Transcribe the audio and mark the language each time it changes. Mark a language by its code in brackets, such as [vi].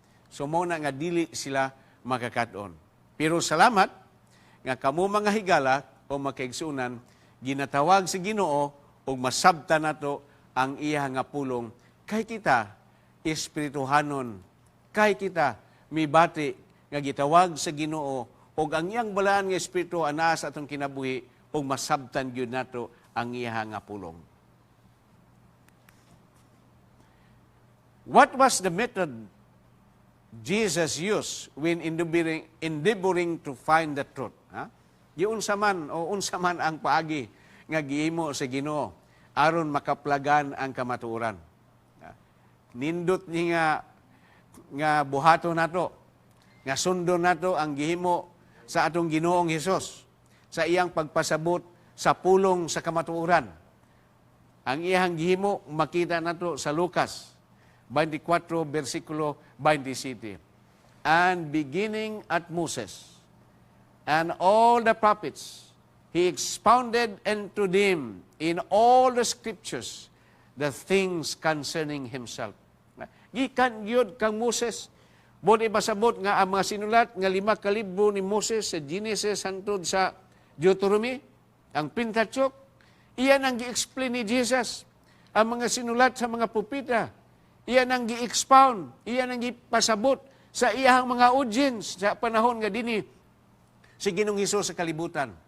[ceb] So muna nga dili sila makakaton. Pero salamat nga kamo mga higala o makaigsunan, ginatawag si Ginoo o masabta nato ang iya nga pulong kay kita espirituhanon, kay kita mibati nga gitawag sa Ginoo og ang iyang balaan nga espiritu anaa sa atong kinabuhi og masabtan gyud nato ang iya nga pulong. [en] What was the method Jesus used when endeavoring to find the truth? [ceb] Unsa man ang paagi nga gihimo sa Ginoo aron makaplagan ang kamatuoran. Nindot niya nga buhaton nato, nga sundon nato ang gihimo sa atong Ginoong Hesus sa iyang pagpasabot sa pulong sa kamatuoran. Ang iyang gihimo makita nato sa Lucas 24 versikulo 27. [en] And beginning at Moses and all the prophets He expounded unto them in all the scriptures the things concerning himself. [ceb] Gikan yun kang Moses. Bodi pasabot nga ang mga sinulat nga 5 ka libro ni Moses sa Genesis hangtod sa Deuteronomy, ang Pentateuch, iyan ang gi-explain ni Jesus. Ang mga sinulat sa mga propeta, iyan ang gi-expound, iyan ang gipasabot sa iyang mga audience sa panahon nga dinhi si Ginoong Hesus sa kalibutan.